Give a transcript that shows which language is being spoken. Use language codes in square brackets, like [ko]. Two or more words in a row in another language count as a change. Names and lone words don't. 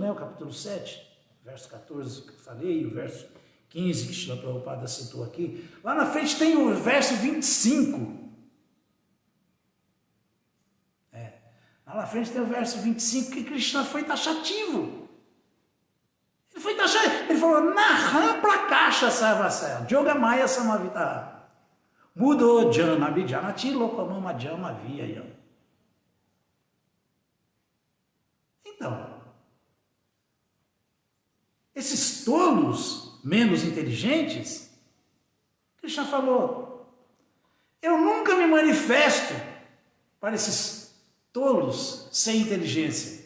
[pt] O capítulo 7, verso 14 que eu falei, e o verso 15 que Srila Prabhupada citou aqui. Lá na frente tem o verso 25. Lá na frente tem o verso 25 que Krishna foi taxativo. Ele foi taxativo. Ele falou, [sa] Naham Prakasha Sarvasaya, Yogamaya Samavita, Mudo Jana Bijanati Lokamama Jama Viyayam. [pt] Então, esses tolos menos inteligentes, Krishna falou, eu nunca me manifesto para esses tolos sem inteligência.